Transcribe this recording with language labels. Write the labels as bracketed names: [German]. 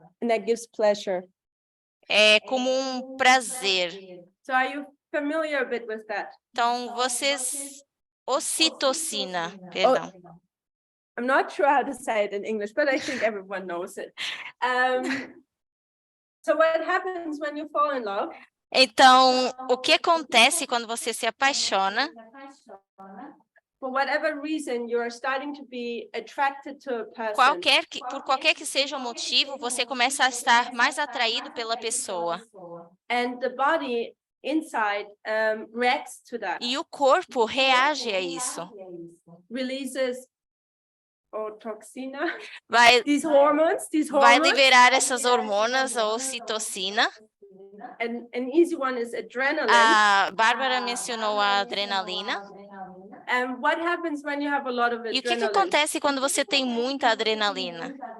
[English] And that gives pleasure. [Portuguese] É como um prazer. [English] So are you familiar a bit with that? [Portuguese] Então, ocitocina, perdão. [English] I'm not sure how to say it in English, but I think everyone knows it. So what happens when you fall in love? [Portuguese] Então, o que acontece quando você se apaixona? [English] For whatever reason, you are starting to be attracted to a person. [Portuguese] Por qualquer que seja o motivo, você começa a estar mais atraído pela pessoa. [English] And the body inside reacts to that. [Portuguese] E o corpo reage a isso. [English] Releases toxina. [Portuguese] Vai [English] These hormones. [Portuguese] liberar essas hormonas, a ocitocina. [English] An easy one is adrenaline. [Portuguese] A Bárbara mencionou a adrenalina. [English] And what happens when you have a lot of adrenaline? [Portuguese] E o que acontece quando você tem muita adrenalina?